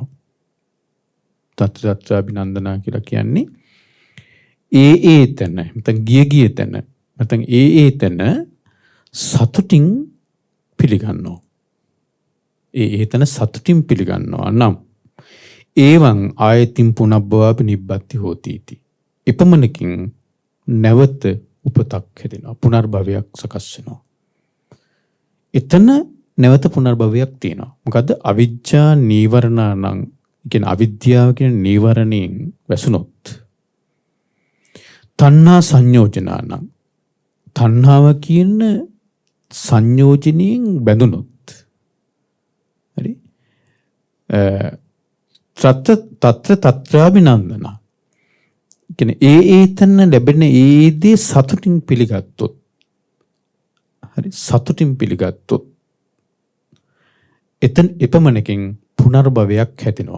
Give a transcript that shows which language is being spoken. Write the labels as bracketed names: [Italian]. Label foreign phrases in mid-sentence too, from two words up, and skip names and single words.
[Pali] තත්‍ර තත්‍රාබිනන්දනා [Sinhala] කියලා කියන්නේ ඒ තැන නැත්නම් ගිය තැන නැත්නම් ඒ තැන සතුටින් පිළිගන්නවා. ඒ තැන සතුටින් පිළිගන්නවා නම් [Pali] ඒවං ආයතින් පුනබ්බවාපි නිබ්බත්ති හෝති इति. [Sinhala] එපමණකින් නැවත උපතක් හැදෙනවා. පුනර්භවයක් සකස් වෙනවා. එතන නැවත පුනර්භවයක් තියෙනවා. මොකද්ද? [Pali] අවිජ්ජා නීවරණානං [Sinhala] කියන්නේ අවිද්‍යාව කියන නීවරණයෙන් වැසුනොත් [Pali] තණ්හා සංයෝජනානං [Sinhala] තණ්හාව කියන සංයෝජනයෙන් බැඳුනොත් හරි [Pali] තත්‍ර තත්‍රාබිනන්දන [Sinhala] කියන්නේ ඒ තන ලැබෙන ඒ දේ සතුටින් පිළිගත්තොත් හරි සතුටින් පිළිගත්තොත් එතන එපමණකින් පුනර්භවයක් හැදෙනවා.